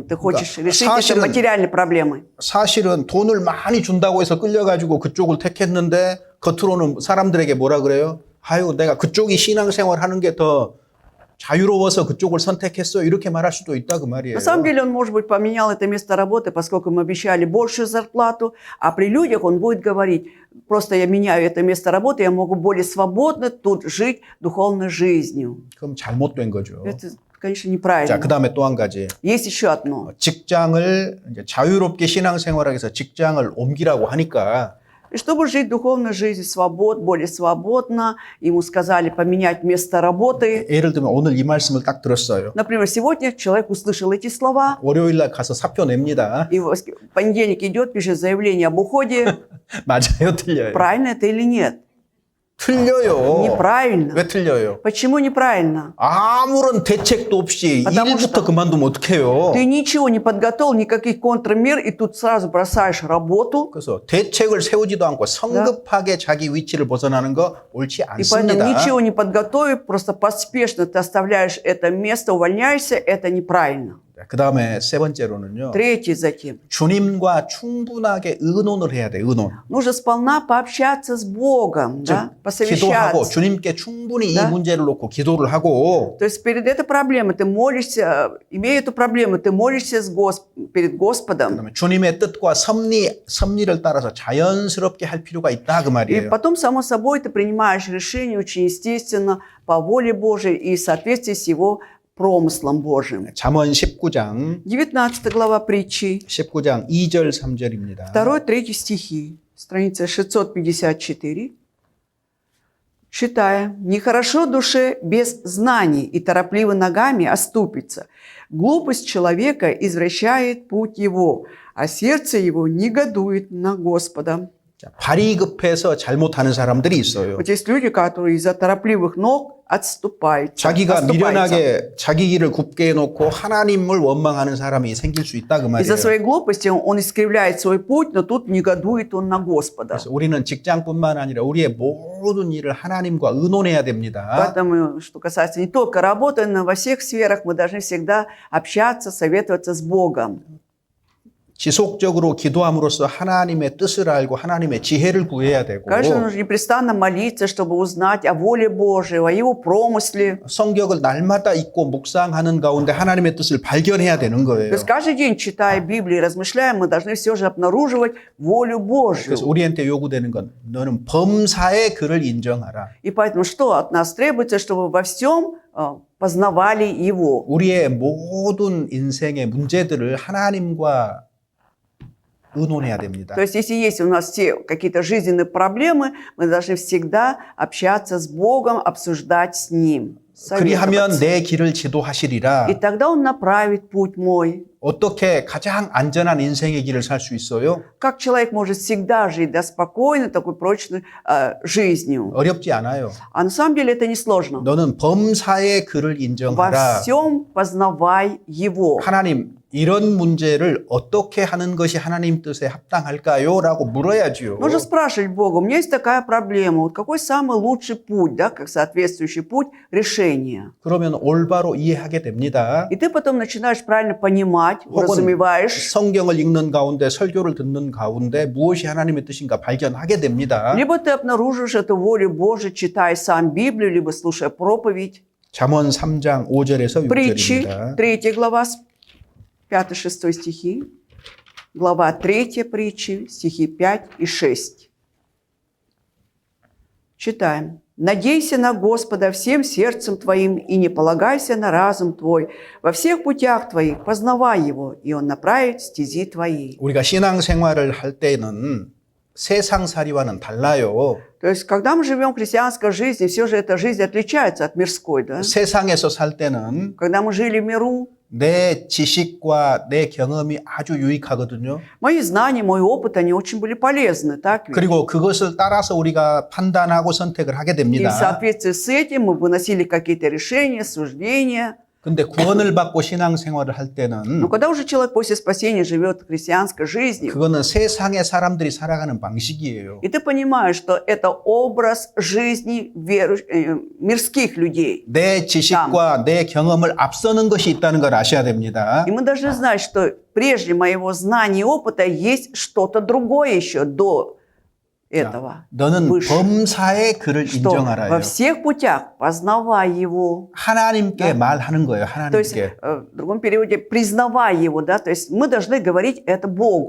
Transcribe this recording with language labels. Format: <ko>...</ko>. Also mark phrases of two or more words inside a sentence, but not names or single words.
<ru>Ты хочешь решить эти материальные проблемы.</ru> <ko>사실은 돈을 많이 준다고 해서 끌려가지고 그쪽을 택했는데 겉으로는 사람들에게 뭐라 그래요? 아유, 내가 그쪽이 신앙생활 하는 게 더 자유로워서 그쪽을 선택했어. 이렇게 말할 수도 있다 그 말이에요.</ko> <ru>На самом деле он, может быть, поменял это место работы, поскольку ему обещали большую зарплату, а при людях он будет говорить, просто я меняю это место работы, я могу более свободно тут жить духовной жизнью.</ru> <ko>그럼 잘못된 거죠.</ko> <ru>Это, конечно,</ru> <ko>자,</ko> <ru>неправильно.</ru> <ko>그 다음에 또 한 가지.</ko> <ru>Есть еще одно.</ru> <ko>직장을 이제 자유롭게 신앙생활하기 위해서 직장을 옮기라고 하니까</ko> <ru>И чтобы жить духовной жизнью более свободно, ему сказали поменять место работы.</ru> <ko>예를 들면 오늘 이 말씀을 딱 들었어요.</ko> <ru>Например, сегодня человек услышал эти слова,</ru> <ko>월요일 날 가서 사표 냅니다.</ko> <ru>и в понедельник идет, пишет заявление об уходе.</ru> <ko>맞아요, 틀려요?</ko> <ru>Правильно это или нет?</ru> <ko>틀려요.</ko> <ru>Неправильно.</ru> <ko>왜 틀려요?</ko> <ru>Почему неправильно?</ru> <ko>아무런 대책도 없이</ko> <ru>Потому</ru> <ko>일부터</ko> <ru>что</ru> <ko>그만두면 어떡해요?</ko> <ru>Ты ничего не подготовил, никаких контрмер, и тут сразу бросаешь работу.</ru> <ko>그래서 대책을 세우지도 않고 성급하게 자기 위치를 벗어나는 거 옳지</ko> <ru>И поэтому</ru> <ko>않습니다.</ko> <ru>ничего не подготовив, просто поспешно ты оставляешь это место, увольняешься, это неправильно.</ru> <ko>그 다음에 세 번째로는요.</ko> <ru>Третье затем.</ru> <ko>주님과 충분하게 의논을 해야 돼, 의논.</ko> <ru>Нужно сполна пообщаться с Богом, да?</ru> <ko>기도하고</ko> <ru>Посовещаться.</ru> <ko>주님께 충분히</ko> <ru>Да?</ru> <ko>이 문제를 놓고 기도를 하고</ko> <ru>То есть перед этой проблемой ты молишься, имея эту проблему, ты молишься перед Господом.</ru> <ko>그다음에 주님의 뜻과 섭리를 따라서 자연스럽게 할 필요가 있다 그</ko> <ru>И</ru> <ko>말이에요.</ko> <ru>потом, само собой, ты принимаешь решение очень естественно, по воле Божией и в соответствии с Его промыслом Божьим.</ru> <ko>잠언 19장</ko> <ru>19 глава притчи,</ru> <ko>19장 2절 3절입니다.</ko> <ru>2-3 стихи, страница 654. Читаем. «Нехорошо душе без знаний, и торопливо ногами оступится. Глупость человека извращает путь его, а сердце его негодует на Господа».</ru> <ko>발이 급해서 잘못하는 사람들이 있어요.</ko> <ru>Вот есть люди, которые из-за торопливых ног отступают.</ru> <ko>자기가 미련하게 자기 길을 굽게 해놓고 하나님을 원망하는 사람이 생길 수 있다 그 말이에요.</ko> <ru>Из-за своей глупости он искривляет свой путь, но тут негодует он на Господа.</ru> <ko>그래서 우리는 직장뿐만 아니라 우리의 모든 일을 하나님과 의논해야 됩니다.</ko> <ru>Поэтому, что касается не только работы, но во всех сферах мы должны всегда общаться, советоваться с Богом.</ru> <ko>지속적으로 기도함으로써 하나님의 뜻을 알고 하나님의 지혜를 구해야 되고</ko> <ru>Конечно, нужно непрестанно молиться, чтобы узнать о воле Божьей, о Его промысле.</ru> <ko>성경을 날마다 읽고 묵상하는 가운데 하나님의 뜻을 발견해야 되는</ko> <ru>То</ru> <ko>거예요.</ko> <ru>есть каждый день, читая Библию и размышляя, мы должны все же обнаруживать волю Божью.</ru> <ko>그래서 우리한테 요구되는 건 너는 범사의 그를 인정하라.</ko> <ru>И поэтому что от нас требуется, чтобы во всем познавали Его.</ru> <ko>우리의 모든 인생의 문제들을 하나님과 의논해야 됩니다.</ko> <ru>То есть, если есть у нас все какие-то жизненные проблемы, мы должны всегда общаться с Богом, обсуждать с Ним.</ru> <ko>그리하면</ko> <ru>советоваться.</ru> <ko>내 길을 지도하시리라.</ko> <ru>И тогда Он направит путь мой.</ru> <ko>어떻게 가장 안전한 인생의 길을 살 수 있어요?</ko> <ru>Как человек может всегда жить спокойной, такой прочной жизнью?</ru> <ko>어렵지 않아요.</ko> <ru>А на самом деле это несложно.</ru> <ko>너는 범사의 그를</ko> <ru>Во</ru> <ko>인정하라.</ko> <ru>всем познавай Его.</ru> <ko>하나님, 이런 문제를 어떻게 하는 것이 하나님 뜻에 합당할까요? 라고 물어야지요.</ko> <ru>Нужно спрашивать Бога, у меня есть такая проблема, вот какой самый лучший путь, да, как соответствующий путь решения?</ru> <ko>그러면 올바로 이해하게 됩니다.</ko> <ru>И ты потом начинаешь правильно понимать,</ru> <ko>혹은</ko> <ru>уразумеваешь,</ru> <ko>성경을 읽는 가운데 설교를 듣는 가운데 무엇이 하나님의 뜻인가 발견하게 됩니다.</ko> <ru>либо ты обнаружишь эту волю Божию, читая сам Библию, либо слушая проповедь.</ru> <ko>잠언 3장 5절에서</ko> <ru>Притчи,</ru> <ko>6절입니다.</ko> <ru>3 глава, 5-6 стихи. Глава 3 притчи, стихи 5 и 6. Читаем. «Надейся на Господа всем сердцем твоим и не полагайся на разум твой. Во всех путях твоих познавай Его, и Он направит стези твои».</ru> <ko>우리가 신앙생활을 할 때는 세상살이와는 달라요.</ko> <ru>То есть, когда мы живем христианской жизнью, все же эта жизнь отличается от мирской, да?</ru> <ko>세상에서 살 때는</ko> <ru>Когда мы жили в миру,</ru> <ko>내 지식과 내 경험이 아주 유익하거든요.</ko> <ru>мои знания, мой опыт, они очень были полезны, так ведь?</ru> <ko>그리고 그것을 따라서 우리가 판단하고 선택을 하게</ko> <ru>И в</ru> <ko>됩니다.</ko> <ru>соответствии с этим мы выносили какие-то решения, суждения.</ru> <ko>근데 구원을 받고 신앙생활을 할</ko> <ru>Но</ru> <ko>때는</ko> <ru>когда уже человек после спасения живет христианской жизнью,</ru> <ko>그거는 세상의 사람들이 살아가는 방식이에요.</ko> <ru>и ты понимаешь, что это образ жизни мирских людей.</ru> <ko>내 지식과 내 경험을 앞서는 것이 있다는 걸 아셔야 됩니다.</ko> <ru>И мы должны знать, что прежде моего знания и опыта есть что-то другое еще до этого.</ru> <ko>너는</ko> <ru>выше.</ru> <ko>범사의 그를</ko> <ru>Что во</ru> <ko>인정하라요.</ko> <ru>всех путях познавай Его.</ru> <ko>하나님께 말하는 거예요.</ko> <ru>То есть,</ru> <ko>하나님께.</ko> <ru>в другом переводе, признавай Его, да, то есть мы должны говорить это Богу.</ru>